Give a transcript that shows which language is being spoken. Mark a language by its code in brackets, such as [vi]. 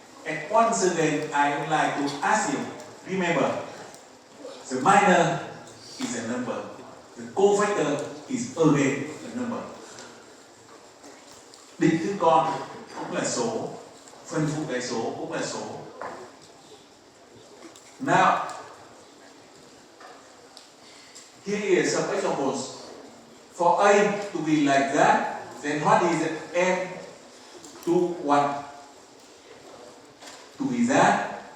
[en] And once again, I would like to ask you, remember, the minor is a number. The cofactor is again a number. [vi] Định thức con cũng là số, phân phụ đại số cũng là số. [en] Now, here is some examples. For A to be like that, then what is M21 to be that?